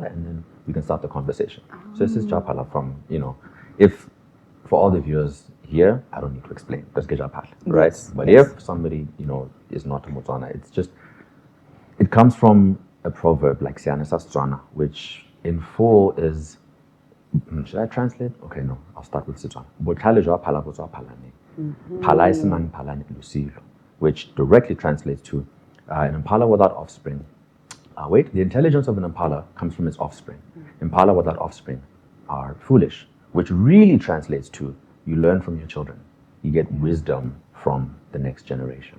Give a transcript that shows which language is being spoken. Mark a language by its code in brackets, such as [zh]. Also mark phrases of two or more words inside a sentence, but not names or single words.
[en] And then we can start the conversation. So this is Japhala from, if for all the viewers here, I don't need to explain. That's Japhala, right? Yes, But yes. if somebody, is not a Motswana, it's just, it comes from a proverb like Siana Sastrana, which in full is, should I translate? Okay, no, I'll start with Setswana. [tn] Botlhale jwa phala bo tswa phalaneng. Phala e senang phalane losilo, [en] which directly translates to an impala without offspring. The intelligence of an impala comes from its offspring. Impala without offspring are foolish, which really translates to you learn from your children. You get wisdom from the next generation.